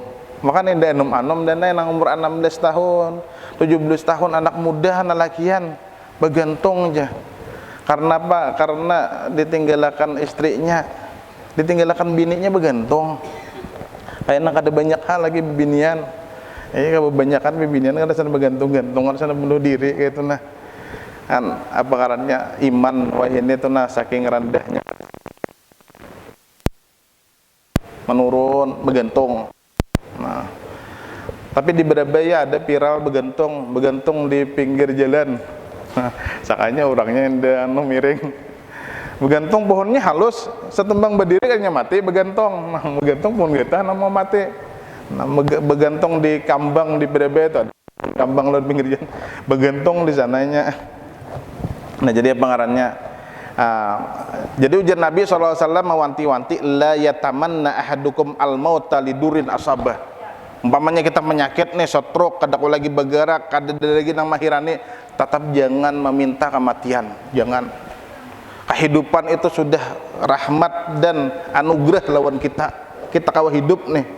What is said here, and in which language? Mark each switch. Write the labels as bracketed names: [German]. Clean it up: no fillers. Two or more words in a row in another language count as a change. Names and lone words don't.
[Banjar] Makanya ada enum-enum dan yang umur 16 tahun, 17 tahun anak muda lalakian begantung aja. Karena apa? Karena ditinggalkan istrinya, ditinggalkan bininya begantung. Kayaknya kada banyak hal lagi binian. Kalau kebanyakan pembinian kan sana bergantung-gantung, sana bunuh diri kayak itu nah. Kan apa karannya iman wah ini tuh nah saking rendahnya menurun bergantung. Nah, tapi di Surabaya ada viral bergantung di pinggir jalan. Nah, sakanya orangnya yang miring. Bergantung pohonnya halus, setembang berdiri kan mati bergantung. Nah, bergantung pun kita mau mati. Nah, bergantung di kambang di Surabaya itu ada kambang laut pinggir jalan, bergantung di sananya. Nah, jadi apa ngarannya? Jadi ujar Nabi SAW mewanti-wanti, [Arabic] لا يتمنى أحدكم الموت لضر أصابه. [Banjar] Umpamanya kita menyakit nih, stroke, kada lagi bergerak, kada lagi nang mahirani, tetap jangan meminta kematian, jangan. Kehidupan itu sudah rahmat dan anugerah lawan kita kawa hidup nih.